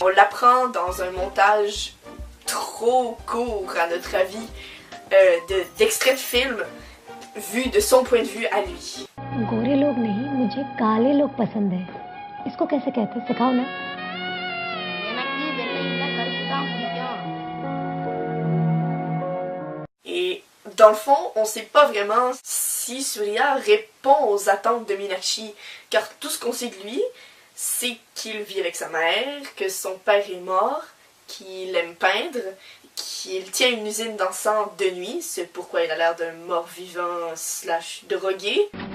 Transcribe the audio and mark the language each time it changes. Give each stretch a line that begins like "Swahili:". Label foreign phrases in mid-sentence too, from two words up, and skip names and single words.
French: On l'apprend dans un montage trop court, à notre avis, d'extraits de film vu de son point de vue à lui.
Hindi: गोरे लोग नहीं मुझे काले लोग पसंद है इसको कैसे कहते हैं सिखाओ ना
French: Et dans le fond, on sait pas vraiment si Surya répond aux attentes de Meenakshi, car tout ce qu'on sait de lui, c'est qu'il vit avec sa mère, que son père est mort, qu'il aime peindre, qu'il tient une usine d'encens de nuit, c'est pourquoi il a l'air d'un mort-vivant / drogué.